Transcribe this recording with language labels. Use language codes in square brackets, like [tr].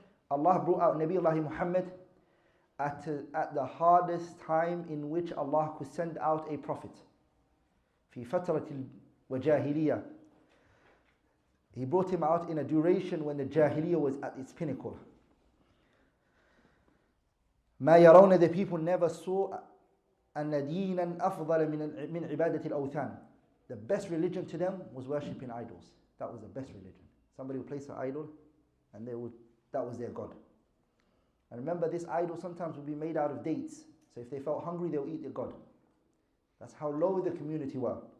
[en] Allah brought out Nabi Allah Muhammad at the hardest time in which Allah could send out a prophet. [ar] في فترة الجاهلية. [en] He brought him out in a duration when the Jahiliyyah was at its pinnacle. [ar] ما يرون, [en] the people never saw [ar] أن دينا أفضل من عبادة الأوثان. [en] The best religion to them was worshipping idols. That was the best religion. Somebody would place an idol and that was their God. And remember, this idol sometimes would be made out of dates. So if they felt hungry, they would eat their God. That's how low the community were.